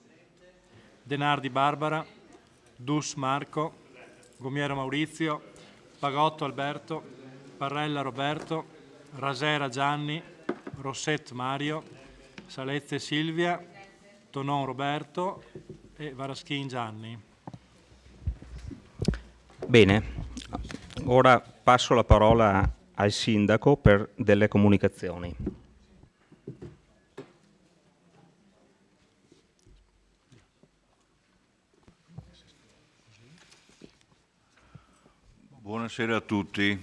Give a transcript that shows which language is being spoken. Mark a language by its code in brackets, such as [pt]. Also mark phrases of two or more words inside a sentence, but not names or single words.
[it] Denardi Barbara. Dus Marco. Gomiero Maurizio. Pagotto Alberto. Parrella Roberto. Rasera Gianni. Rosset Mario. Salezze Silvia. Tonon Roberto e Varaschin Gianni. Bene, ora passo la parola al sindaco per delle comunicazioni. Buonasera a tutti.